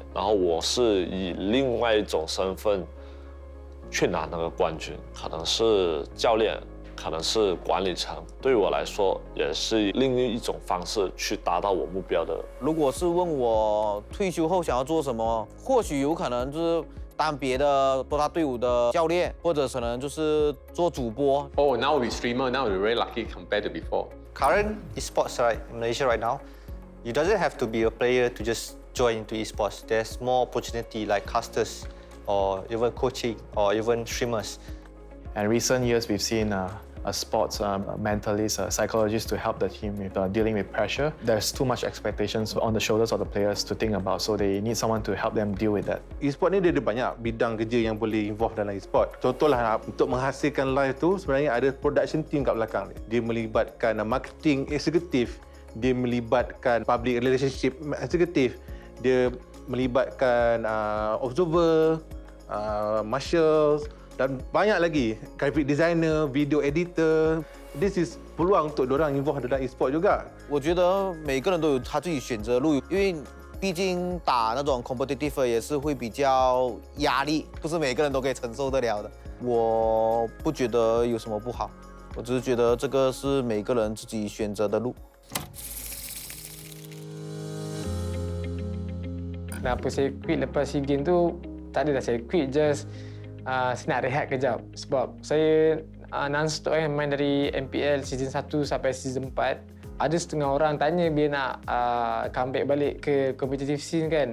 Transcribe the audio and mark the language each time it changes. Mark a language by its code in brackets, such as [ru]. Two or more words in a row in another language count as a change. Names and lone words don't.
[zh] 然后我是以另外一种身份去拿那个冠军，可能是教练， 可能是管理层，对我来说也是另一种方式去达到我目标的。如果是问我退休后想要做什么，或许有可能就是当别的DOTA队伍的教练，或者可能就是做主播。 [en] Oh, now we streamer. Now we're very lucky compared to before. Current esports right in Malaysia right now, you doesn't have to be a player to just join into esports. There's more opportunity like casters, or even coaching, or even streamers. And recent years, we've seen a sports mentalist, psychologist to help the team with dealing with pressure. There's too much expectations on the shoulders of the players to think about, so they need someone to help them deal with that. [ms] E-sport ni dia ada banyak bidang kerja yang boleh involve dalam e-sport. Contohlah untuk menghasilkan live tu sebenarnya ada [en] production team [ms] kat belakang ni. Dia melibatkan marketing eksekutif, dia melibatkan [en] public relationship [ms] eksekutif, dia melibatkan observer, marshals dan banyak lagi, [en] graphic designer, video editor. This is [ms] peluang untuk diorang involve dalam e-sport juga. [zh] 我觉得每个人都有他自己选择的路，因为毕竟打那种 competitive 也是会比较压力，不是每个人都可以承受得了的。我不觉得有什么不好，我只是觉得这个是每个人自己选择的路。 [ms] Kenapa saya quit lepas SEA Games tu, tak adalah saya quit, just saya nak rehat kejap. Sebab saya non-stop main dari MPL season 1 sampai season 4. Ada setengah orang tanya bila nak comeback balik ke [en] competitive scene [ms] kan.